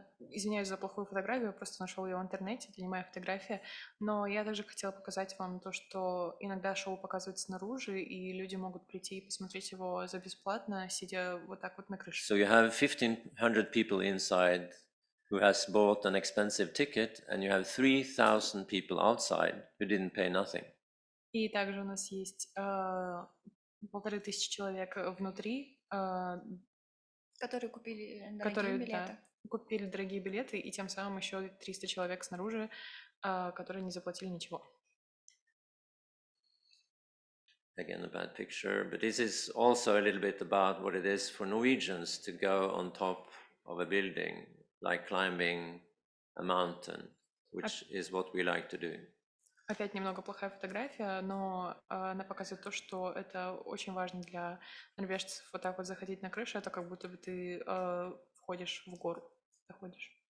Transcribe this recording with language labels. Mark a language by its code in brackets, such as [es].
[ru] Извиняюсь за плохую фотографию, я просто нашел ее в интернете, это не моя фотография, но я также хотела показать вам то, что иногда шоу показывают снаружи, и люди могут прийти и посмотреть его за бесплатно, сидя вот так вот на крыше. [en] So you have 1,500 people inside who has bought an expensive ticket, and you have 3,000 people outside who didn't pay nothing. [ru] И также у нас есть 1500 человек внутри, Которые купили дорогие которые, билеты. да, купили дорогие билеты, и тем самым еще 300 человек снаружи, которые не заплатили ничего. [en] Again, a bad picture, but this is also a little bit about what it is for Norwegians to go on top of a building, like climbing a mountain, which is what we like to do. [ru] Опять немного плохая фотография, но она показывает то, что это очень важно для норвежцев. Вот так вот заходить на крышу, это как будто бы ты входишь в гору, заходишь.